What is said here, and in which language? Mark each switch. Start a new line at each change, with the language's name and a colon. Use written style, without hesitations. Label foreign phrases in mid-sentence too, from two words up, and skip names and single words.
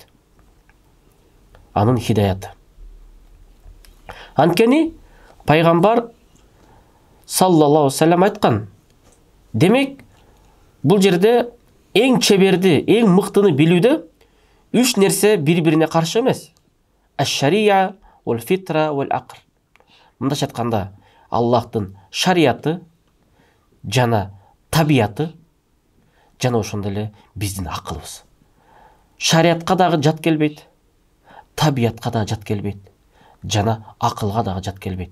Kyrgyz: Анын хидаяты. Анткени пайгамбар
Arabic: صلى الله عليه وسلم
Kyrgyz: айткан. Демек, бул жерде эң чеберди, эң мыктыны билүүдө үч нерсе бири-бирине каршы эмес.
Arabic: الشريعة والفطرة, вал-акл.
Kyrgyz: Мындайча айтканда, Аллахтын шарияты жана табияты жана ошондой эле биздин акылыбыз. Шариятка дагы жат келбейт, табиятка дагы жат келбейт, жана акылга дагы жат келбейт.